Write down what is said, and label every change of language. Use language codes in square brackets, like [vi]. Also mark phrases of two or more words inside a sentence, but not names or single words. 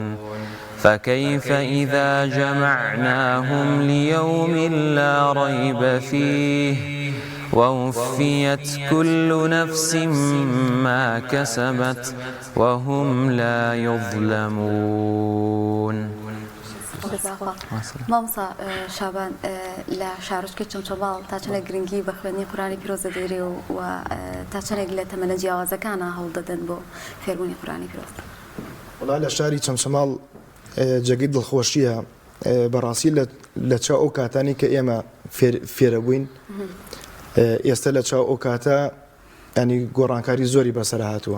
[ar] فكيف إذا جمعناهم ليوم لا ريب فيه ووفيت كل نفس ما كسبت وهم لا يظلمون. [ckb] مامۆستا شابان لە شارۆچکە چەمچەماڵ تا چەندێک گرنگی بە خوێندنی قورئانی پیرۆزە دەدرێ و تا چەندێک لە تەمەنە جیاوازەکانە هەوڵدەدەن بۆ فێربوونی قورئانی پیرۆز؟ وڵا لە شاری چەمچەماڵ جێگەی دڵخۆشیە بەڕاستی لە چاو ئەو کاتانی کە ئێمە فێرە بووین ئێستا لە چاو ئەو کاتە ینی گۆڕانکاری زۆری بەسەر هاتووە.